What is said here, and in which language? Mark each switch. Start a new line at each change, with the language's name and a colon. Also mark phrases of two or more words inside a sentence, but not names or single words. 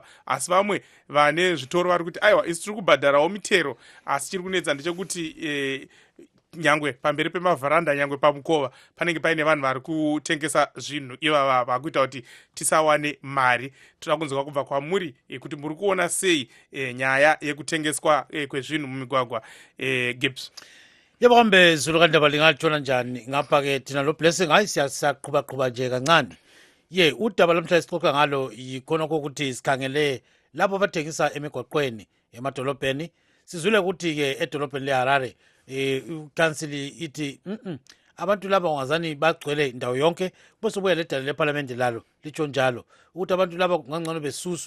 Shona: Asi vamwe vane zvitoro vari kuti aiwa, isi tiri kubhadharawo mitero, asi chiri kunetsa ndechekuti nyangwe pamberi pemavharanda, nyangwe pamukova panenge paine vanhu vari kutengesa zvinhu ivava vakuita kuti tisawane mari. Toda kunzwa kubva kwamuri kuti muri kuona sei nyaya yekutengeswa kwezvinhu mumigwagwa. Gibbs,
North Ndebele: yebo kambe zulu kandaba lingatshona njani ngapha ke thina lo blessing hayi siyaqhubaqhuba nje kancane. Udaba lamhla sixoxa ngalo yikhona kokuthi sikhangele lapho abathengisa emigwaqweni emadolobheni. Sizwile ukuthi ke edolobheni leHarare ukansili ithi abantu laba ungazani bagcwele indawo yonke, bese buya ledala leparlamente lalo litsho njalo ukuthi abantu laba kungangcono besuswe.